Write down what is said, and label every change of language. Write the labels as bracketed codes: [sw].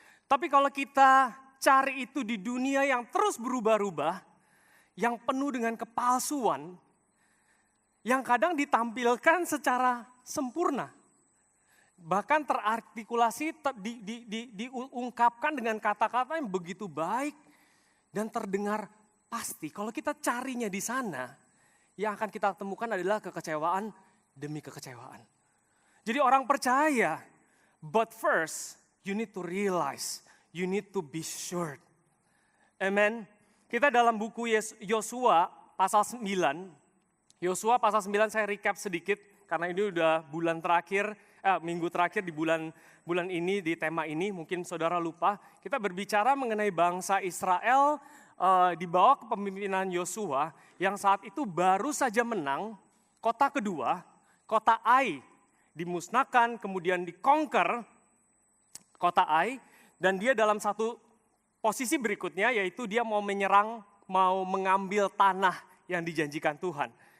[id] Tapi kalau kita cari itu di dunia yang terus berubah-ubah, yang penuh dengan kepalsuan, yang kadang ditampilkan secara sempurna, bahkan terartikulasi, diungkapkan dengan kata-kata yang begitu baik dan terdengar pasti. Kalau kita carinya di sana, yang akan kita temukan adalah kekecewaan demi kekecewaan. Jadi orang percaya, [en] but first, you need to realize, you need to be sure. [id] Amen. Kita dalam buku Yosua pasal 9. Yosua pasal 9 saya recap sedikit karena ini udah bulan terakhir, minggu terakhir di bulan ini di tema ini. Mungkin saudara lupa. Kita berbicara mengenai bangsa Israel di bawah kepemimpinan Yosua yang saat itu baru saja menang kota kedua, kota Ai dimusnahkan, kemudian dikonquer kota Ai, dan dia dalam satu posisi berikutnya yaitu dia mau menyerang, mau mengambil tanah yang dijanjikan Tuhan.